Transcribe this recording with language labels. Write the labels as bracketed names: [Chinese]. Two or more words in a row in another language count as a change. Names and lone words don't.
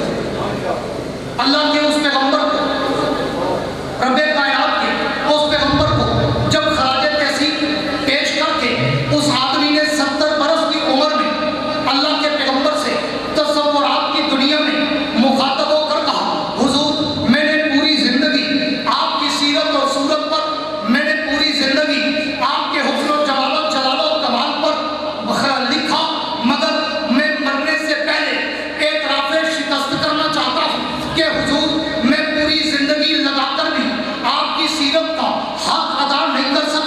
[Urdu] اللہ کے اس پیغمبر کو, رب کائنات کے اس پیغمبر کو جب خراج تحسین پیش کر کے اس آدمی نے 70 برس کی عمر میں اللہ کے پیغمبر سے تصورات کی دنیا میں مخاطب ہو کر کہا, حضور میں نے پوری زندگی آپ کی سیرت اور صورت پر, میں نے پوری زندگی آپ کے حسن و جمال و جلال و کمال پر لکھا, مگر میں مرنے سے پہلے اعتراف شکست کرنا چاہتا ہوں کہ حضور میں پوری زندگی لگا کر بھی آپ کی سیرت کا حق ادا نہیں کر سکا.